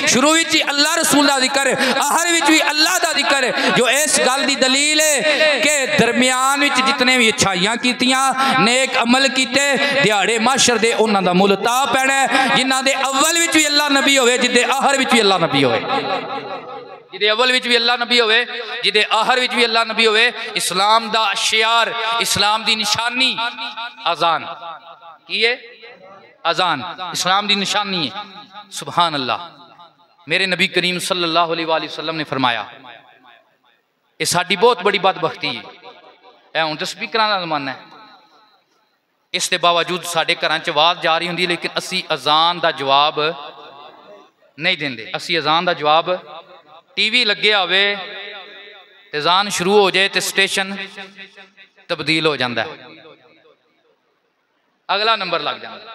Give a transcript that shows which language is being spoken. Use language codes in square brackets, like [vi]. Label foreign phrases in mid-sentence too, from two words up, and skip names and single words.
[pa] شروع وچ ہی اللہ رسول دا ذکر، آخر وچ بھی اللہ دا ذکر، جو اس گل دی دلیل ہے کہ درمیان وچ جتنے بھی اچھائیاں کیتیاں، نیک عمل کیتے، دیہاڑے محشر دے انہاں دا مل تا پینا جنہاں دے اول وچ بھی اللہ نبی ہووے، جدے آخر وچ بھی اللہ نبی ہووے، جدے اول وچ بھی اللہ نبی ہووے، جدے آخر وچ بھی اللہ نبی ہووے. اسلام دا شعار، اسلام دی نشانی اذان کی ہے، اذان اسلام دی نشانی ہے. [ar] سبحان الله. [pa] میرے نبی کریم [ar] صلى الله عليه وسلم [pa] نے فرمایا، یہ ساڈی بہت بڑی بدبختی ہے. ہن تو سپیکر کا زمانہ ہے، اس دے باوجود ساڈے گھراں چ آواز جا رہی ہوندی، لیکن اسی اذان کا جواب نہیں دیندے. اسی اذان کا جواب، ٹی وی لگے ہووے تے اذان شروع ہو جائے تو [ur] سٹیشن تبدیل ہو جاتا ہے، اگلا نمبر لگ جاتا.